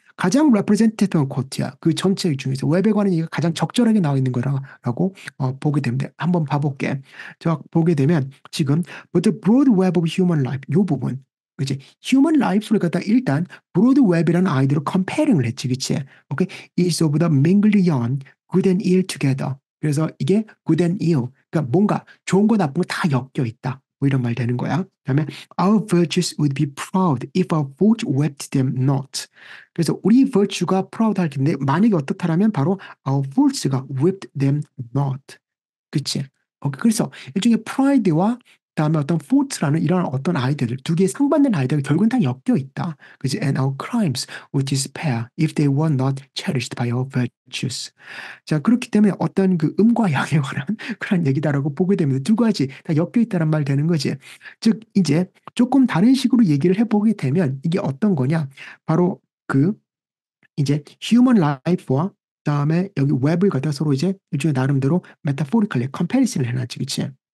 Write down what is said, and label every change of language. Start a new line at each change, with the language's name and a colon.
Korean: 가장 레프레젠테이티브 코트야. 그 전체 중에서 웹에 관한 얘기가 가장 적절하게 나와 있는 거라고 보게 됩니다. 한번 봐볼게. 자, 보게 되면 지금
English: But the broad web of human life
Korean: 이 부분 그치? 휴먼 라이프를 갖다 일단 브로드 웹이라는 아이들을 컴페어링을 했지, 그치?
English: 오케이, is of the mingled yarn, good and ill together.
Korean: 그래서 이게
English: good and ill.
Korean: 그러니까 뭔가 좋은 거 나쁜 거 다 엮여 있다. 뭐 이런 말 되는 거야. 그다음에
English: our virtues would be proud if our faults wept them not.
Korean: 그래서 우리 virtue가 proud 할 텐데 만약에 어떻다라면 바로
English: our faults
Korean: 가
English: wept them not.
Korean: 그치? 그래서 일종의 프라이드와 그다음에 어떤 fault라는 이런 어떤 아이들 두 개의 상반된 아이들이 결국은 다 엮여 있다. 그치?
English: And our crimes would despair if they were not cherished by our virtues.
Korean: 자, 그렇기 때문에 어떤 그 음과 양에 관한 그런 얘기다라고 보게 되면 두 가지 다 엮여 있다는 말 되는 거지. 즉, 이제 조금 다른 식으로 얘기를 해보게 되면 이게 어떤 거냐. 바로 그 이제 휴먼 라이프와 그다음에 여기 웹을 갖다 서로 이제 일종의 나름대로 메타포리컬리 컴패리슨을 해놨지, 그치?